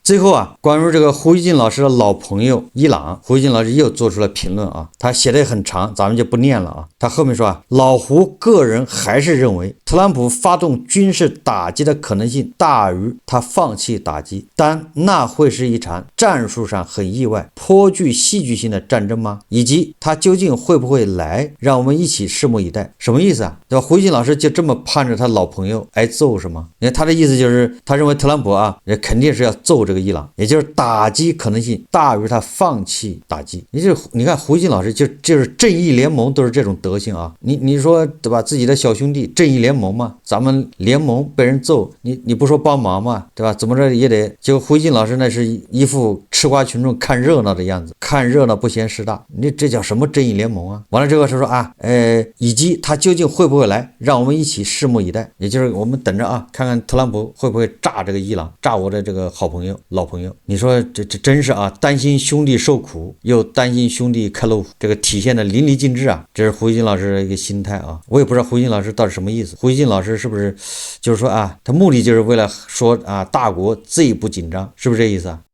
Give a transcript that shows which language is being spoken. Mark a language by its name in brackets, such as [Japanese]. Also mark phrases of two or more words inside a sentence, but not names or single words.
[Chinese] 最後啊，關於這個胡一進老師的老朋友伊朗，胡一進老師又做出了評論啊，他寫的很長，咱們就不念了啊。他後面說啊，老胡個人還是認為特朗普發動軍事打擊的可能性大於他放棄打擊，但那會是一場戰術上很意外、頗具戲劇性的戰爭嗎？以及他究竟會不會來？ 讓我們一起拭目以待。什麼意思啊？对吧？胡一進老師就這麼盼着他老朋友挨揍是嗎？你看他的意思就是他認為特朗普啊，也肯定是要揍這個伊朗，也就是打擊可能性大於他放棄打擊。你看胡一進老師就是正義聯盟都是這種德行啊。你說對吧？自己的小兄弟正義聯盟嘛，咱們聯盟被人揍，你不說幫忙嘛，對吧？怎麼着也得。就胡一進老師那是一副吃瓜群眾看熱鬧的樣子，看熱鬧不嫌事大，你這叫什麼正義聯盟啊？完了之後是說啊，以及他究竟會不會來，讓我們一起拭目以待。也就是我們等着啊，看看特朗普會不會炸這個伊朗，炸我的這個好朋友老朋友。你說這真是啊，擔心兄弟受苦，又擔心兄弟開路虎，這個體現的淋漓盡致啊。這是胡一進老師的一個心態啊，我也不知道胡一進老師到底什麼意思。胡一進老師是不是就是說啊，他目的就是為了說啊，大國最不緊張，是不是這意思啊？